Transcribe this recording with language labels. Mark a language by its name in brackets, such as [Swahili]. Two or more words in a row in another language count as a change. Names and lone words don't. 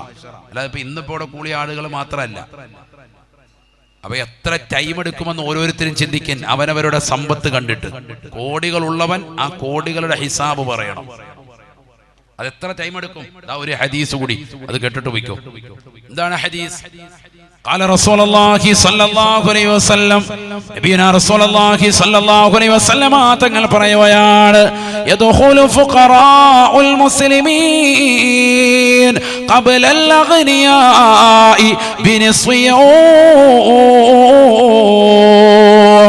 [Malayalam] അല്ലാതെ ഇപ്പൊ ഇന്നിപ്പോ ഇവിടെ കൂടിയ ആളുകൾ മാത്രമല്ല. അപ്പൊ എത്ര ടൈം എടുക്കുമെന്ന് ഓരോരുത്തരും ചിന്തിക്കാൻ. അവനവരുടെ സമ്പത്ത് കണ്ടിട്ട് കോടികൾ ഉള്ളവൻ ആ കോടികളുടെ ഹിസാബ് പറയണം. അതെത്ര ടൈം എടുക്കും? ഒരു ഹദീസ് കൂടി അത് കേട്ടിട്ട് പോയിക്കോ. എന്താണ് ഹദീസ്? [Arabic] قال رسول الله صلى الله عليه وسلم نبينا رسول الله صلى الله عليه وسلم [Malayalam] തങ്ങൾ പറയുകയാണ്, [Arabic] يدخل فقراء المسلمين قبل الأغنياء بنصف يوم.